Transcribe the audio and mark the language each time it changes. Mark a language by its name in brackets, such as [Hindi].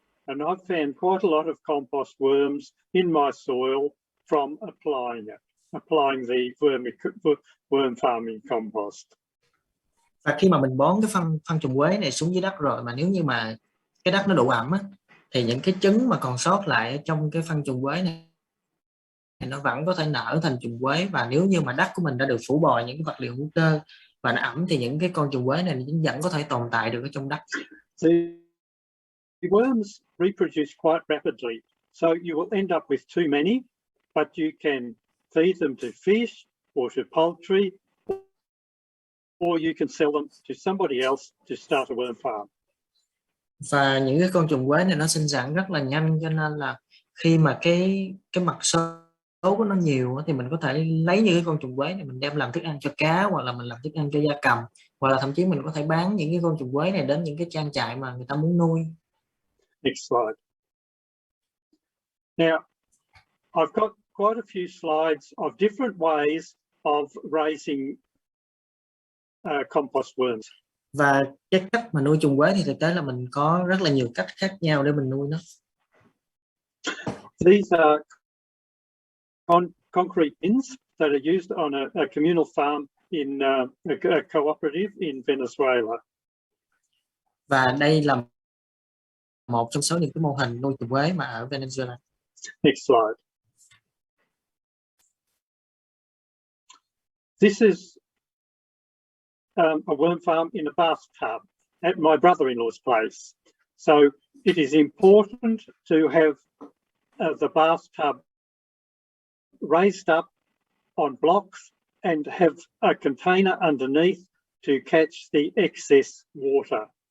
[English] And I've found quite a lot of compost worms in my soil from applying the worm farming compost. [Vietnamese] Và khi mà mình bón cái phân trùng quế này xuống dưới đất rồi, mà nếu như mà cái đất nó đủ ẩm á, thì những cái trứng mà còn sót lại trong cái phân trùng quế này thì nó vẫn có thể nở thành trùng quế. Và nếu như mà đất của mình đã được phủ bồi những cái vật liệu hữu cơ và nó ẩm thì những cái con trùng quế này vẫn có thể tồn tại được ở trong đất. [English] The worms reproduce quite rapidly, so you will end up with too many, but you can feed them to fish or to poultry, or you can sell them to somebody else to start a worm farm. [Vietnamese] Và những cái con trùng quế này nó sinh sản rất là nhanh, cho nên là khi mà cái mặt số của nó nhiều thì mình có thể lấy những cái con trùng quế này mình đem làm thức ăn cho cá, hoặc là mình làm thức ăn cho gia cầm, hoặc là thậm chí mình có thể bán những cái con trùng quế này đến những cái trang trại mà người ta muốn nuôi. [English] Next slide. Now, I've got quite a few slides of different ways of raising compost worms. [Vietnamese] Và cái cách mà nuôi trùng quế thì thực tế là mình có rất là nhiều cách khác nhau để mình nuôi nó. [English] These are concrete bins that are used on a communal farm in a cooperative in Venezuela. [Vietnamese] Và đây là một trong số những cái mô hình nuôi trùng quế mà ở Venezuela. [English] Next slide. This is a worm farm in a bathtub at my brother-in-law's place. So it is important to have the bathtub raised up on blocks and have a container underneath to catch the excess water.